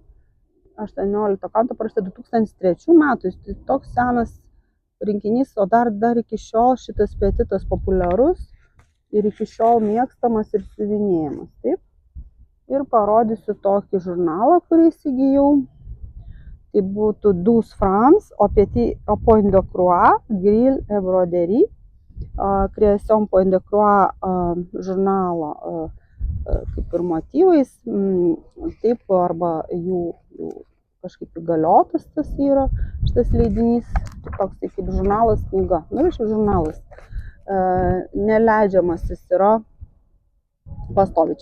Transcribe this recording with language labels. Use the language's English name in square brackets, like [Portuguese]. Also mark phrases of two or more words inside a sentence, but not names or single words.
[Lithuanian] 18 kanto parašyta 2003 metų. Tai toks senas rinkinys, o dar iki šiol šitas petitas populiarus ir iki šiol mėgstamas ir siuvinėjimas. Taip. Ir parodysiu tokį žurnalą, kurį įsigijau. Tai būtų [French] 12 francs, au point de croix, grill et broderie. [Lithuanian] Création point de croix žurnalo kaip ir motyvais. Taip, arba jų kažkaip įgaliotas tas yra šitas leidinys. Toks tai kaip žurnalas, knyga. Šiaip žurnalas. Neleidžiamas jis yra pastoviai.